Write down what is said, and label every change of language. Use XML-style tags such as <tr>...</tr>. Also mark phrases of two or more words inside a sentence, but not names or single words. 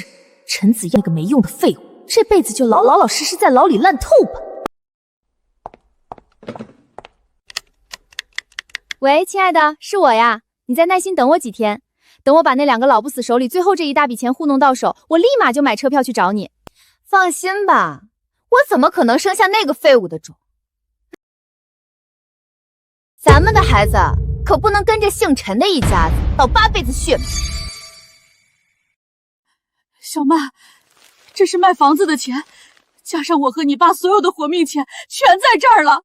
<zh>陳子堯那個沒用的廢物，這輩子就老實實在牢裡爛透吧。喂，親愛的，是我呀，你再耐心等我幾天，等我把那2個老不死手裡最後這一大筆錢糊弄到手，我立馬就買車票去找你。放心吧，我怎麼可能生下那個廢物的種？咱们的孩子可不能跟着姓陈的一家子倒8辈子血霉。小曼，这是卖房子的钱，加上我和你爸所有的活命钱，全在这儿了。</zh>